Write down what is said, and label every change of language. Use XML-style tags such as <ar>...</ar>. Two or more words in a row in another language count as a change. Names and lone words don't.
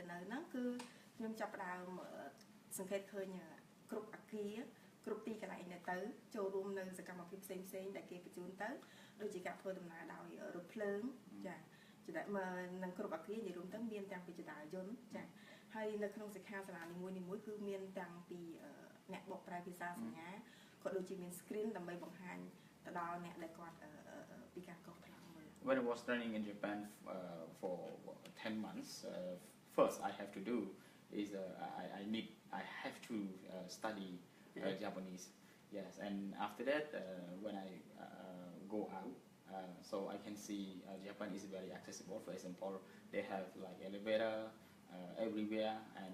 <km>នៅហ្នឹងគឺខ្ញុំចាប់ផ្ដើមសង្កេតឃើញគ្រប់អគារគ្រប់ទីកន្លែងដែលទៅចូលរួមនៅសកម្មភាពផ្សេងៗដែលគេបញ្ជូនទៅដូចជាការធ្វើដំណើរដោយរថភ្លើងចាចំណែកនឹងគ្រប់អគារនិយាយរួមទៅមានទាំងពីចតាយន្តចាហើយនៅក្នុងសិក្ខាសាលានីមួយៗគឺមានទាំងពីអ្នកបកប្រែភាសាសញ្ញាក៏ដូចជាមាន screen ដើម្បីបង្ហាញទៅដល់អ្នកដែលគាត់ពីការកោះថ្លៃមើល</km> <en>When I was training in Japan for 10 months first I have to do is I have to study Japanese yes and after that when I go out so I can see Japan is very accessible for example they have like elevator everywhere and</en>